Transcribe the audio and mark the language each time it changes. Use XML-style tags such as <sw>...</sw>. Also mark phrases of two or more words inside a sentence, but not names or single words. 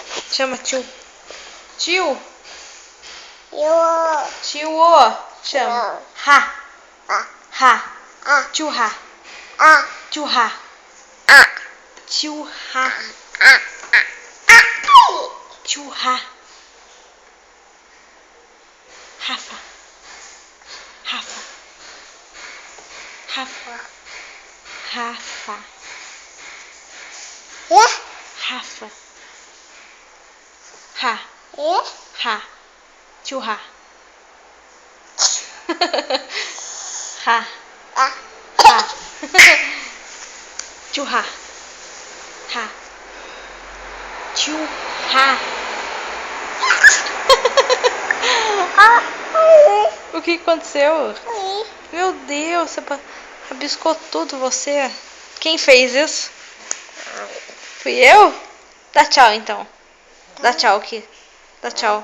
<pt>Chama tio. Tio. Eu. Tio. Ô. Chama. Ha. Ha. Tio Ha. Tio Ha. Tio Ha. Tio Ha. Rafa. Rafa. Rafa. Rafa. Rafa. Ha. Ha. Tio Ha. Ha. Ha. Tio Ha. Ha. Tio Ha. O que aconteceu? Meu Deus, você rabiscou tudo você. Quem fez isso? Fui eu? Dá tchau então. Dá tchau aqui. Dá tchau.</pt>